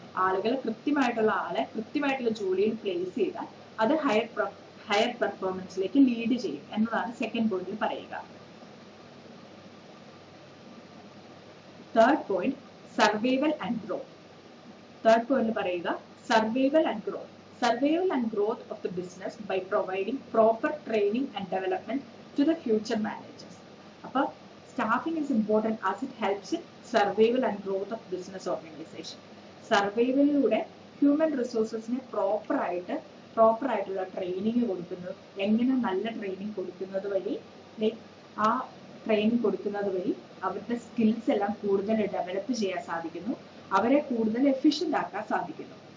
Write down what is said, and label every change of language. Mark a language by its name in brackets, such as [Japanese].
[Malayalam] ആളുകൾ കൃത്യമായിട്ടുള്ള ആളെ കൃത്യമായിട്ടുള്ള ജോലിയിൽ പ്ലേസ് ചെയ്താൽ അത് ഹയർ പെർഫോമൻസിലേക്ക് ലീഡ് ചെയ്യും എന്നതാണ് സെക്കൻഡ് പോയിന്റിൽ പറയുക. Third point survival and growth. Third point പറയുക survival and growth. [English] Survival and growth of the business by providing proper training and development to the future managers. [Malayalam] അപ്പോൾ staffing is important as it helps in survival and growth of business organization. സർവൈവലിലൂടെ human റിസോഴ്സസിനെ proper ആയിട്ടുള്ള training കൊടുക്കുന്നു. എങ്ങനെ നല്ല training കൊടുക്കുന്നത് വഴി ആ training കൊടുക്കുന്നത് വഴി അവരുടെ സ്കിൽസ് എല്ലാം കൂടുതൽ ഡെവലപ്പ് ചെയ്യാൻ സാധിക്കുന്നു, അവരെ കൂടുതൽ എഫിഷ്യന്റ് ആക്കാൻ സാധിക്കുന്നു.